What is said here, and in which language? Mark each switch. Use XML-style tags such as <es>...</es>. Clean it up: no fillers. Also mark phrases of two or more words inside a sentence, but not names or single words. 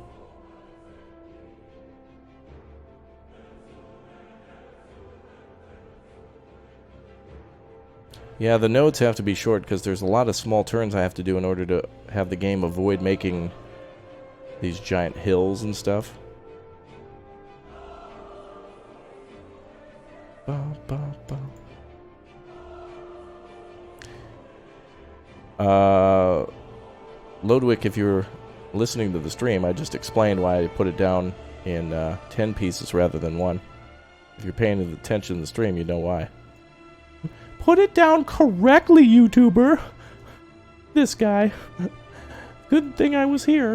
<en>Yeah, the nodes have to be short because there's a lot of small turns I have to do in order to have the game avoid making these giant hills and stuff. Ba, ba, ba. Lodwick, if you're listening to the stream, I just explained why I put it down in 10 pieces rather than 1. If you're paying attention to the stream, you know why. Put it down correctly, YouTuber! This guy. Good thing I was here.</en>